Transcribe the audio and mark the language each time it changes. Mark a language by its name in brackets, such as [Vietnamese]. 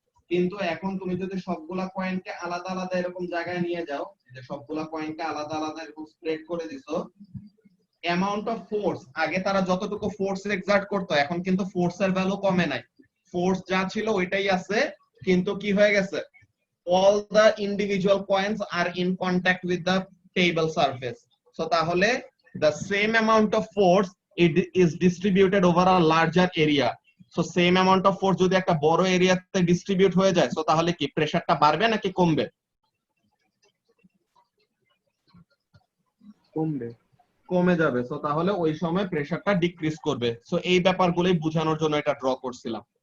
[Bangla] কিন্তু এখন তুমি যদি সবগুলা কয়েনকে আলাদা আলাদা এরকম জায়গায় নিয়ে যাও, যে সবগুলা কয়েনকে আলাদা আলাদা এরকম স্প্রেড করে দিছো, অ্যামাউন্ট অফ ফোর্স, আগে তারা যতটুকু ফোর্স এক্সার্ট করতো এখন কিন্তু ফোর্সের ভ্যালু কমে নাই, ফোর্স যা ছিল ওইটাই আছে, কিন্তু কি হয়ে গেছে, [English] all the individual coins are in contact with the table surface. So তাহলে the same amount of force it is distributed over a larger area. So same amount of force [Bangla] যদি একটা বড় এরিয়াতে ডিস্ট্রিবিউট হয়ে যায়, so তাহলে কি প্রেসারটা বাড়বে নাকি কমবে? কমবে। কমে যাবে। সো তাহলে ওই সময় প্রেসারটা ডিক্রিজ করবে। সো এই ব্যাপারগুলোই বোঝানোর জন্য এটা ড্র করছিলাম।